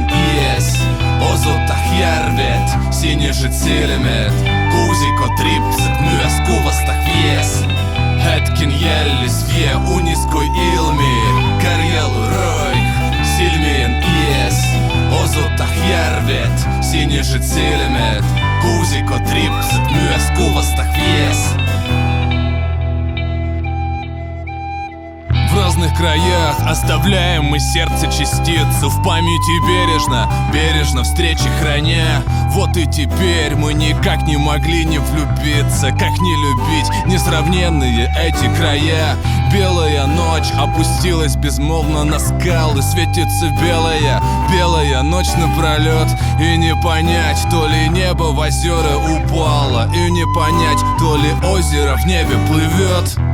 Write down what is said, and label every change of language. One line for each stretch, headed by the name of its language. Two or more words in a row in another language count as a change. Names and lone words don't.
Karelian: ies Osoita järvet, siniset silmet Kuusikot ripset myös kuvasta vies Hetken jällis vie unis kui ilmi Karjelu roih silmien ies Osoita järvet, siniset silmet Kuusikot ripset myös kuvasta vies
Russian: В разных краях оставляем мы сердце частицу В памяти бережно, бережно встречи храня Вот и теперь мы никак не могли не влюбиться Как не любить несравненные эти края Белая ночь опустилась безмолвно на скалы Светится белая, белая ночь напролет И не понять, то ли небо в озера упало И не понять, то ли озеро в небе плывет